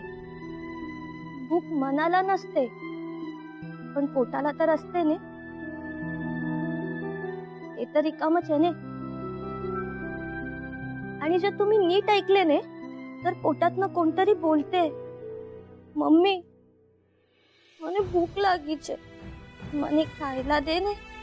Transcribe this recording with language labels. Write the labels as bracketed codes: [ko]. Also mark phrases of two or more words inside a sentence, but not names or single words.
[mr] भूक मनाला नसते पण पोटाला तर असते ने. ते तर रिकामच आहे ने. आणि जर तुम्ही नीट ऐकले ने तर पोटातनं कोणतरी बोलते, मम्मी [gu] મને ભૂખ લાગી છે, મને ખાयला દે ને.